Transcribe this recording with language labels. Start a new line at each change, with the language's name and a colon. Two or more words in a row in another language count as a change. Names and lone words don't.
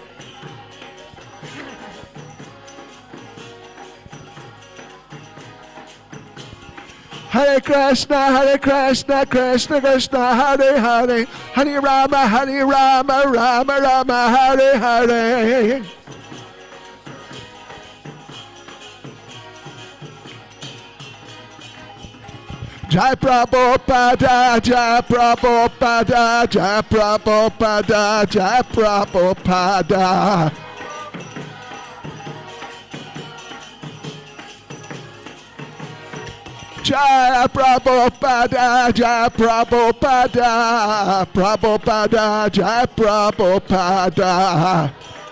Sanskrit: Hare Krishna, Krishna Krishna, Hare Hare, Hare Rama, Rama Rama, Hare Hare. Jai Prabhupada, Jai Prabhupada, Jai Prabhupada, Jai Prabhupada. Jai Prabhupada, Jai Prabhupada, Prabhupada, Jai Prabhupada.